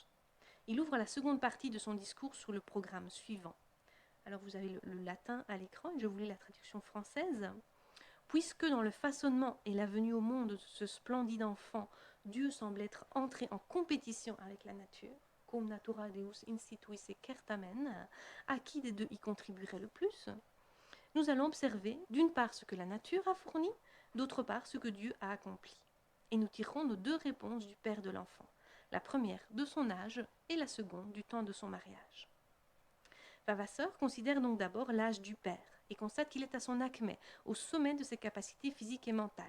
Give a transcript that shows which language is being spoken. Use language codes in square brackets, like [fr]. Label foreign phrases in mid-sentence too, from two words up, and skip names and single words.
[fr] Il ouvre la seconde partie de son discours sur le programme suivant. Alors vous avez le latin à l'écran et je vous lis la traduction française. Puisque dans le façonnement et la venue au monde de ce splendide enfant, Dieu semble être entré en compétition avec la nature, [la] cum natura Deus instituisse certamen, [fr] à qui des deux y contribuerait le plus, nous allons observer d'une part ce que la nature a fourni, d'autre part ce que Dieu a accompli. Et nous tirerons nos 2 réponses du père de l'enfant, la première de son âge et la seconde du temps de son mariage. Vavasseur considère donc d'abord l'âge du père et constate qu'il est à son acmé, au sommet de ses capacités physiques et mentales.